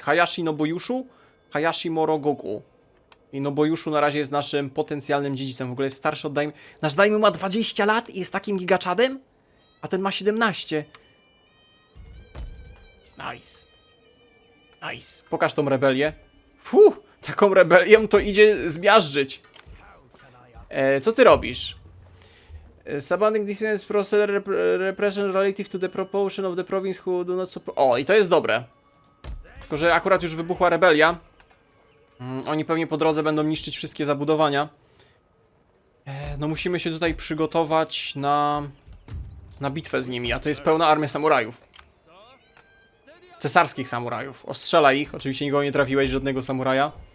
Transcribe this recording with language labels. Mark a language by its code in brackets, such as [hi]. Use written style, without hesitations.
[pl] Hayashi Nobuyushu, Hayashi Morogoku. I Nobuyushu na razie jest naszym potencjalnym dziedzicem. W ogóle jest starszy od daimyo. Nasz daimyo ma 20 lat i jest takim gigaczadem? A ten ma 17. [en] Nice. Nice. [pl] Pokaż tą rebelię. Taką rebelię to idzie zmiażdżyć. Co ty robisz? [en] Subordinate dissonance procedure repression relative to the proportion of the province who do not support... [pl] O, i to jest dobre. Tylko, że akurat już wybuchła rebelia. Oni pewnie po drodze będą niszczyć wszystkie zabudowania. No musimy się tutaj przygotować na bitwę z nimi, a to jest pełna armia samurajów. Cesarskich samurajów. Ostrzela ich, oczywiście nikogo nie trafiłeś, żadnego samuraja.